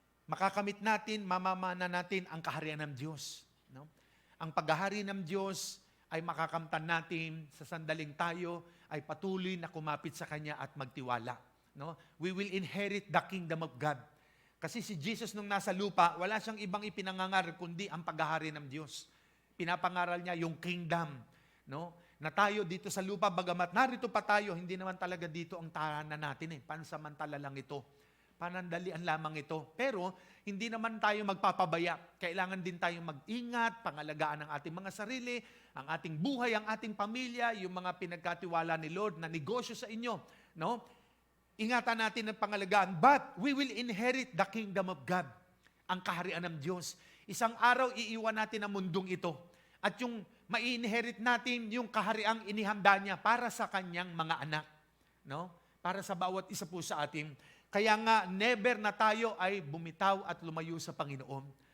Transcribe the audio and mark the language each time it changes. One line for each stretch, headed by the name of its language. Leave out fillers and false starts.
Filipino: Makakamit natin, mamamana natin ang kaharian ng Diyos. No? Ang paghahari ng Diyos ay makakamtan natin sa sandaling tayo ay patuloy na kumapit sa Kanya at magtiwala. No?
English: We will inherit the kingdom of God.
Filipino: Kasi si Jesus nung nasa lupa, wala siyang ibang ipinangangaral kundi ang paghahari ng Diyos. Pinapangaral niya yung kingdom, no? Na tayo dito sa lupa, bagamat narito pa tayo, hindi naman talaga dito ang tahanan natin. Pansamantala lang ito. Panandalian lamang ito. Pero hindi naman tayo magpapabaya. Kailangan din tayong mag-ingat, pangalagaan ang ating mga sarili, ang ating buhay, ang ating pamilya, yung mga pinagkatiwala ni Lord na negosyo sa inyo. No? Ingatan natin ang pangalagaan.
English: But we will inherit the kingdom of God.
Filipino: Ang kaharian ng Diyos. Isang araw, iiwan natin ang mundong ito. At yung mai-inherit natin, yung kahariang inihanda niya para sa kanyang mga anak. No? Para sa bawat isa po sa atin. Kaya nga, never na tayo ay bumitaw at lumayo sa Panginoon.